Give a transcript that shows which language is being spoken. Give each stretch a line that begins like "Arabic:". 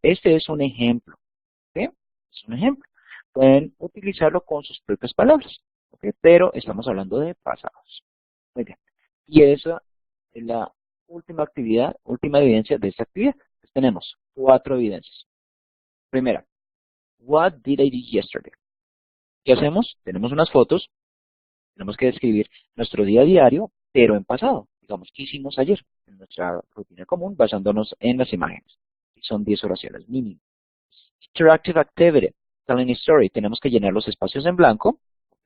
Spanish: Este es un ejemplo. ¿Ok? Es un ejemplo. Pueden utilizarlo con sus propias palabras. ¿Ok? Pero estamos hablando de pasados. Muy bien. Y esa es la última actividad, última evidencia de esta actividad. Pues tenemos 4 evidencias. Primera,
English: what did I do yesterday?
Spanish: ¿Qué hacemos? Tenemos unas fotos. Tenemos que describir nuestro día a diario, pero en pasado. Digamos, ¿qué hicimos ayer? En nuestra rutina común, basándonos en las imágenes. Y son 10 oraciones mínimo.
English: Interactive Activity, Telling a Story.
Spanish: Tenemos que llenar los espacios en blanco. ¿Ok?